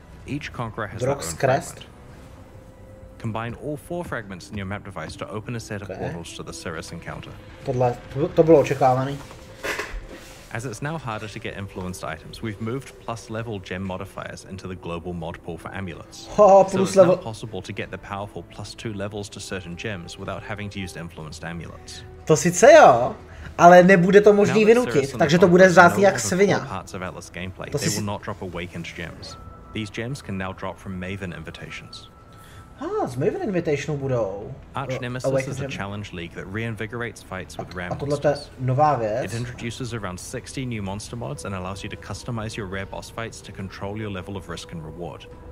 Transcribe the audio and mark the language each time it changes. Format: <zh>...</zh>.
<en>Each Conqueror has their own fragment. Combine all 4 fragments in your map device to open a set of portals to the Cirrus encounter.</en> <cs>To bylo očekávaný.</cs> <en>As it's now harder to get influenced items, we've moved plus level gem modifiers into the global mod pool for amulets. So it's now possible to get the powerful +2 levels to certain gems without having to use influenced amulets.</en> <cs>To sice jo, ale nebude to možný vynutit, takže to bude vzácný jak svině.</cs> <en>They will not drop awakened gems. These gems can now drop from Maven invitations.</en> <cs>Z Maven Invitational budou.</cs> <en>Archnemesis is a challenge league that reinvigorates fights with rare monsters.</en> <cs>A nová věc.</cs> <en>It introduces around 60 new monster mods and allows you to customize your rare boss fights to control your level of risk and reward.</en>